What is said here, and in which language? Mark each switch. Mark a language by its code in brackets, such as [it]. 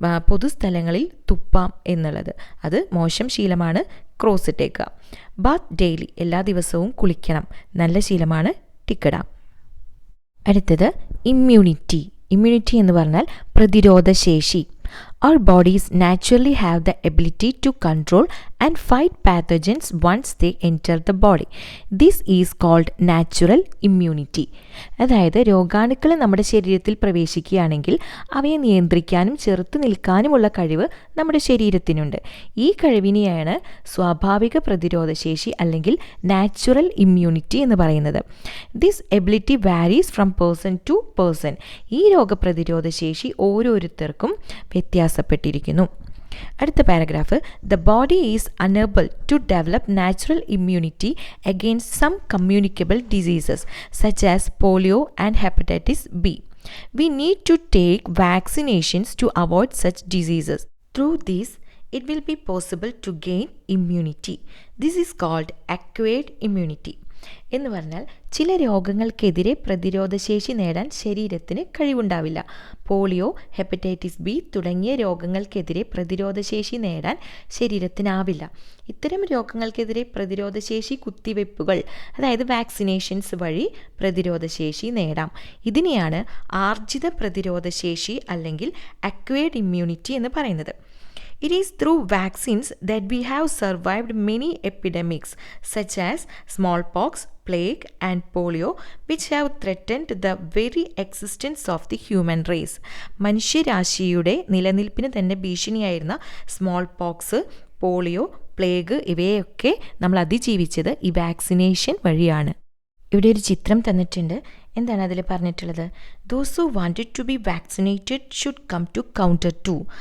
[ml] പൊതുസ്ഥലങ്ങളിൽ തുപ്പാം എന്നുള്ളത് അത് മോശം ശീലമാണ്, ക്രോസ് ഇട്ടേക്കുക. [en] Bath daily. [ml] എല്ലാ ദിവസവും കുളിക്കണം, നല്ല ശീലമാണ്, ടിക്കിടാം. അടുത്തത് ഇമ്മ്യൂണിറ്റി. ഇമ്മ്യൂണിറ്റി എന്ന് പറഞ്ഞാൽ പ്രതിരോധശേഷി. [en] Our bodies naturally have the ability to control and fight pathogens once they enter the body. This is called natural immunity. [ml] അതായത് രോഗാണുക്കൾ നമ്മുടെ ശരീരത്തിൽ പ്രവേശിക്കുകയാണെങ്കിൽ അവയെ നിയന്ത്രിക്കാനും ചെറുത്ത് നിൽക്കാനുമുള്ള കഴിവ് നമ്മുടെ ശരീരത്തിനുണ്ട്. ഈ കഴിവിനെയാണ് സ്വാഭാവിക പ്രതിരോധശേഷി അല്ലെങ്കിൽ നാച്ചുറൽ ഇമ്മ്യൂണിറ്റി എന്ന് പറയുന്നത്. [en] This ability varies from person to person. [ml] ഈ രോഗപ്രതിരോധശേഷി ഓരോരുത്തർക്കും വ്യത്യാസപ്പെട്ടിരിക്കുന്നു. അടുത്ത paragraph. [en] The body is unable to develop natural immunity against some communicable diseases such as polio and hepatitis B. We need to take vaccinations to avoid such diseases. Through these it will be possible to gain immunity. This is called acquired immunity. [ml] എന്ന് പറഞ്ഞാൽ ചില രോഗങ്ങൾക്കെതിരെ പ്രതിരോധശേഷി നേടാൻ ശരീരത്തിന് കഴിവുണ്ടാവില്ല. Polio, hepatitis B തുടങ്ങിയ രോഗങ്ങൾക്കെതിരെ പ്രതിരോധശേഷി നേടാൻ ശരീരത്തിനാവില്ല. ഇത്തരം രോഗങ്ങൾക്കെതിരെ പ്രതിരോധശേഷി കുത്തിവയ്പ്പുകൾ, അതായത് വാക്സിനേഷൻസ് വഴി പ്രതിരോധശേഷി നേടാം. ഇതിനെയാണ് ആർജിത പ്രതിരോധശേഷി അല്ലെങ്കിൽ അക്വയർഡ് ഇമ്മ്യൂണിറ്റി എന്ന് പറയുന്നത്. [en] It is through vaccines that we have survived many epidemics such as smallpox, plague and polio which have threatened the very existence of the human race. [ml] മനുഷ്യരാശിയുടെ നിലനിൽപ്പിന് തന്നെ ഭീഷണിയായിരുന്ന സ്മോൾ പോക്സ്, പോളിയോ, പ്ലേഗ് ഇവയൊക്കെ നമ്മൾ അതിജീവിച്ചത് ഈ vaccination വഴിയാണ്. ഇവിടെ ഒരു ചിത്രം തന്നിട്ടുണ്ട്. എന്താണ് അതിൽ പറഞ്ഞിട്ടുള്ളത്? [en] Those who wanted to be vaccinated should come to counter 2.